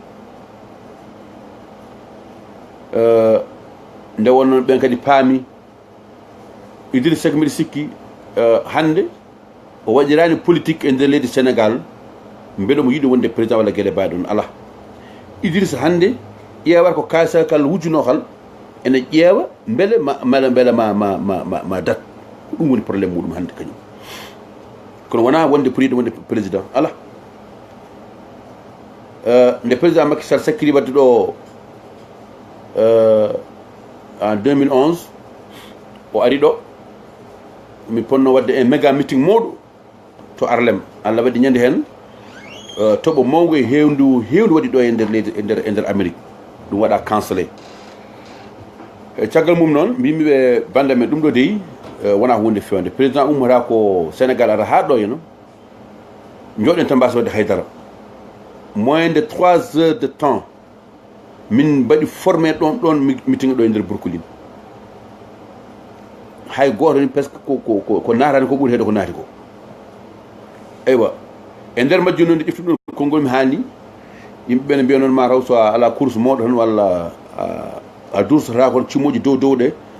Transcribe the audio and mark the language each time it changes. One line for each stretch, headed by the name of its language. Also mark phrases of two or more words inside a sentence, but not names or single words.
Fula: nde wonno ɓen kadi paami Idrissa Seck mbiɗa sikki hande o waɗirani politique e nder leydi Sénégal mbeɗa mo yiɗi wonde président walla gueɗe mbaɗe ɗon ala Idrissa hande ƴeewata ko kaalisal kal wujjuno kal ene ƴeewa beele ma dat ko ɗum woni probléme muɗum hande kañum kono wona wonde pour yiɗi wonde président ala nde président Macky Sall sakkiri wadde ɗo en 2011 o ari ɗo mi ponno wadde
French: un méga meeting
Fula: mawɗo to Harlem Allah waɗi ñande hen toɓo mawgo e hewndu waɗi ɗo e nder leydi e nder Amérique ɗum waɗa cancellé caggal mum noon mbimiɓe bande men ɗum ɗo deyi wona hunde fewde président ummata ko Sénégal ara ha ɗo heno joɗen tan mbasa wadde haydara
French: moins de 3 heures de temps
Fula: min mbaɗi formé ɗon meeting ɗo e nder Brooklyn hay goto ni presque ko natani ko ɓuuri heede ko naati ko eywa e nder majjum noon nde ƴeftuɗi ɗon konngol mi haalni yimɓeɓe ne mbiya noon ma taw so ala course moɗo tan walla a dursata kon cimmoji dow